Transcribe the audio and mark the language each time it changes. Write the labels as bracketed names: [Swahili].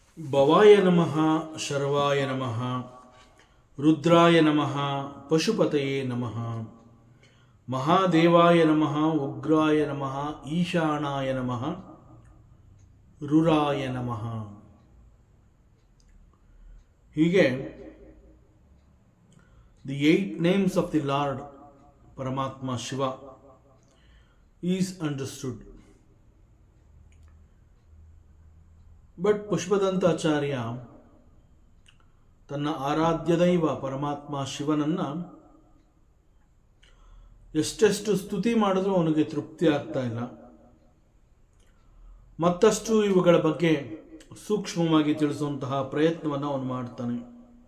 [Sanskrit] ಭವಾಯ ನಮಃ, ಶರ್ವಾಯ ನಮಃ, ರುದ್ರಾಯ ನಮಃ, ಪಶುಪತಯೇ ನಮಃ, ಮಹಾದೇವಾಯ ನಮಃ, ಉಗ್ರಾಯ ನಮಃ, ಈಶಾನಾಯ ನಮಃ, ರುರಾಯ ನಮಃ. [English] ಹೀಗೆ the 8 names of the Lord ಪರಮಾತ್ಮ Shiva is understood. [Kannada] But ಪುಷ್ಪದಂತಾಚಾರ್ಯ ತನ್ನ ಆರಾಧ್ಯ ದೈವ ಪರಮಾತ್ಮ ಶಿವನನ್ನ ಎಷ್ಟೆಷ್ಟು ಸ್ತುತಿ ಮಾಡಿದ್ರೂ ಅವನಿಗೆ ತೃಪ್ತಿ ಆಗ್ತಾ ಇಲ್ಲ. ಮತ್ತಷ್ಟು ಇವುಗಳ ಬಗ್ಗೆ ಸೂಕ್ಷ್ಮವಾಗಿ ತಿಳಿಸುವಂತಹ ಪ್ರಯತ್ನವನ್ನು ಅವನು ಮಾಡ್ತಾನೆ.